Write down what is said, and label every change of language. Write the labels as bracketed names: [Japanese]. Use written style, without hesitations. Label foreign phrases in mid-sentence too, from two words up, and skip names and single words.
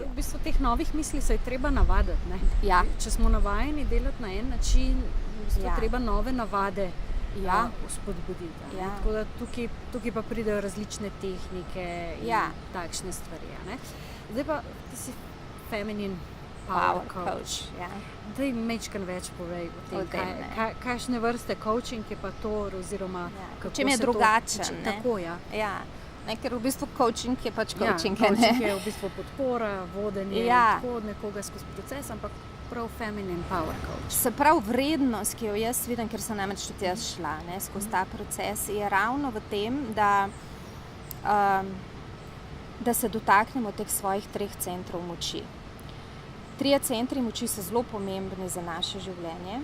[Slovenian] V bistvu teh novih misli se je treba navaditi, ne? Ja. Če smo navajeni delati na en način, v bistvu treba nove navade spodbuditi. Ja. Tako da tukaj pa pridejo različne tehnike in takšne stvari. Zdaj pa, ti si [English] feminine power coach. [Slovenian] Ja. Daj majčkeno več povej o tem, kakšne vrste coaching je pa to, oziroma kako čem je se drugačen. Tako, Ker v bistvu coaching je pač coaching. Coaching je v bistvu podpora, vodenje, tako od nekoga skozi proces, ampak prav [English] feminine power coach. [Slovenian] Se pravi, vrednost, ki jo jaz vidim, ker sem namreč tudi jaz šla skozi ta proces, je ravno v tem, da se dotaknemo teh svojih 3 centrov moči. 3 centri moči so zelo pomembni za naše življenje.